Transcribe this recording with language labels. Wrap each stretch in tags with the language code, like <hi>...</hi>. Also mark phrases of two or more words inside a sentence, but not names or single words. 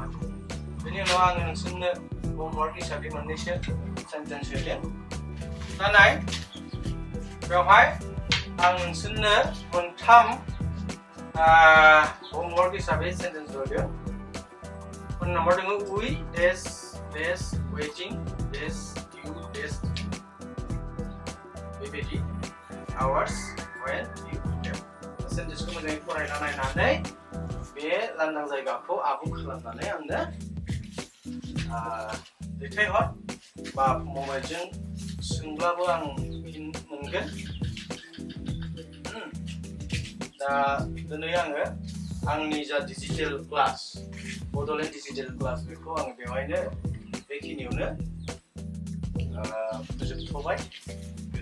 <brx>बेनि उनाव आङो नोंसोरनो होमवर्क हिसाबै मोननैसो सेन्टेन्स होदों। दा नाय, बेवहाय आं नोंसोरनो मोनथाम होमवर्क हिसाबै सेन्टेन्स होदों। नम्बर दङ</brx> <en>we dash waiting dash you dash बेबायदि hours when you have।</en> <brx>सेन्टेन्सखौ मोजाङै फरायना नायनानै बे लांदां जायगाखौ आबुं खालामनानै आंनो दैथायहर, बा मबाइलजों सोंब्लाबो आं फिन मोनगोन। दा दिनै आङो आंनि जा</brx> <en>digital class,</en> <brx>बड'लेण्ड डिजिटेल क्लास, बेखौ आङो बेवहायनो बेखिनियावनो फोजोबथ'बाय।</brx>